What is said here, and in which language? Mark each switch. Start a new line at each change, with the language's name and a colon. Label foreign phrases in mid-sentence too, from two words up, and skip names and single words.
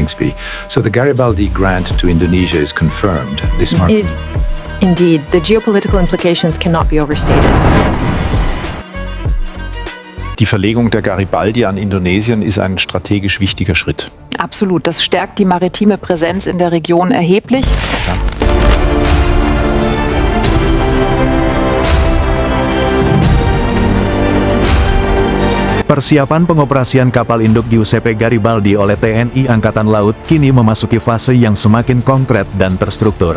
English: Kingsby. So the Garibaldi grant to Indonesia is confirmed. This marks. Indeed, the geopolitical implications cannot be overstated.
German: Die Verlegung der Garibaldi an Indonesien ist ein strategisch wichtiger Schritt. Absolut, das stärkt die maritime Präsenz in der Region erheblich.
Indonesian: Persiapan pengoperasian kapal induk Giuseppe Garibaldi oleh TNI Angkatan Laut kini memasuki fase yang semakin konkret dan terstruktur.